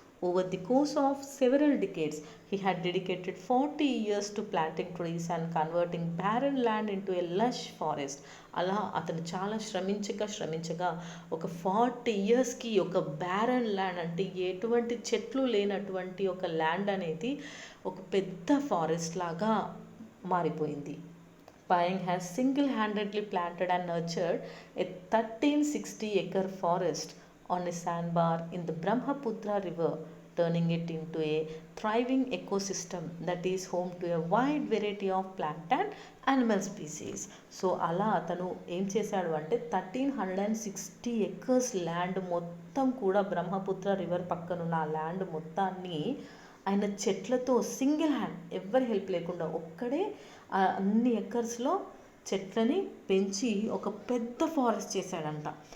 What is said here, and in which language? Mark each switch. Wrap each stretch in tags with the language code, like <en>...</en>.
<en>Over the course of several decades, he had dedicated 40 years to planting trees and converting barren land into a lush forest.</en> <te>అలా అతను చాలా శ్రమించగా ఒక 40 ఇయర్స్కి ఒక barren land అంటే ఎటువంటి చెట్లు లేనటువంటి ఒక ల్యాండ్ అనేది ఒక పెద్ద ఫారెస్ట్ లాగా మారిపోయింది.</te> <en>Payeng has single-handedly planted and nurtured a 1360-acre forest on a sandbar in the Brahmaputra river, turning it into a thriving ecosystem that is home to a wide variety of plant and animal species.</en> <te>So అలా అతను ఏం చేశాడు అంటే 1360 acres land మొత్తం కూడా Brahmaputra river పక్కనున్న ఆ land మొత్తాన్ని ఆయన చెట్లతో సింగిల్ హ్యాండ్ ఎవరి హెల్ప్ లేకుండా ఒక్కడే అన్ని ఎకర్స్లో చెట్లని పెంచి ఒక పెద్ద ఫారెస్ట్ చేశాడంట.</te>